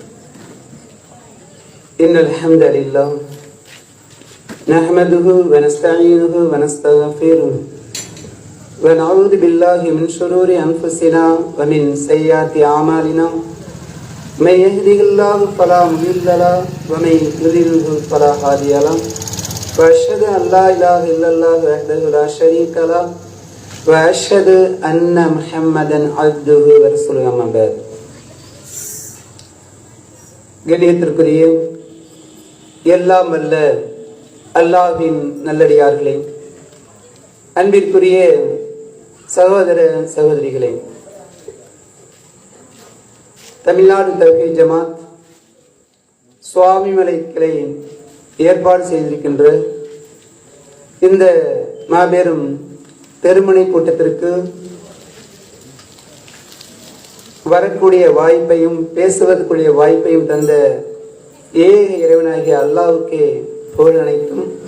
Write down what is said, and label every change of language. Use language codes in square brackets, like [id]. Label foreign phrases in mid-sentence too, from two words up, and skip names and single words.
[ar] إن الحمد لله نحمده ونستعينه ونستغفره ونعوذ بالله من شرور أنفسنا ومن سيئات أعمالنا. من يهده الله فلا مضل له ومن يضلله فلا هادي له. وأشهد أن لا إله إلا الله وحده لا شريك له وأشهد أن محمدا عبده ورسوله. أما بعد. [ta] கண்ணியத்திற்குரிய எல்லாம் வல்ல அல்லாஹ்வின் நல்லடியார்களே, அன்பிற்குரிய சகோதர சகோதரிகளே, தமிழ்நாடு தவ்ஹீத் ஜமாத் சுவாமிமலை கிளை ஏற்பாடு செய்திருக்கின்ற இந்த மாபெரும் திருமணி கூட்டத்திற்கு வரக்கூடிய வாய்ப்பையும் பேசுவதற்குரிய வாய்ப்பையும் தந்த ஏக இறைவனாகிய அல்லாஹ்வுக்கே புகழ் அனைத்தும்.